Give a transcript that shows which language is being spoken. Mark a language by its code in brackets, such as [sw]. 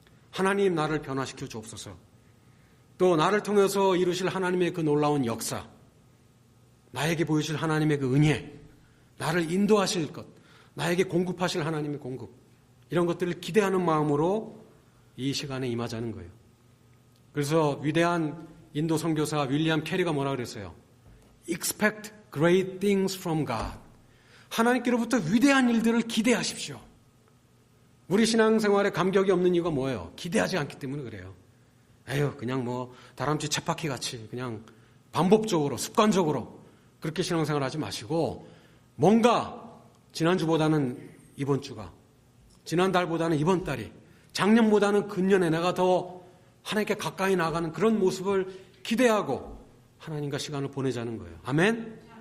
[ko] 하나님 나를 변화시켜 주옵소서. 또 나를 통해서 이루실 하나님의 그 놀라운 역사, 나에게 보이실 하나님의 그 은혜, 나를 인도하실 것, 나에게 공급하실 하나님의 공급, 이런 것들을 기대하는 마음으로 이 시간에 임하자는 거예요. 그래서 위대한 인도 선교사 윌리엄 캐리가 뭐라 그랬어요? [en] Expect great things from God. [ko] 하나님께로부터 위대한 일들을 기대하십시오. 우리 신앙생활에 감격이 없는 이유가 뭐예요? 기대하지 않기 때문에 그래요. 에휴, 그냥 뭐 다람쥐 쳇바퀴 같이 그냥 반복적으로, 습관적으로 그렇게 신앙생활 하지 마시고 뭔가 지난주보다는 이번 주가, 지난달보다는 이번 달이, 작년보다는 금년에 내가 더 하나님께 가까이 나가는 그런 모습을 기대하고 하나님과 시간을 보내자는 거예요. 아멘?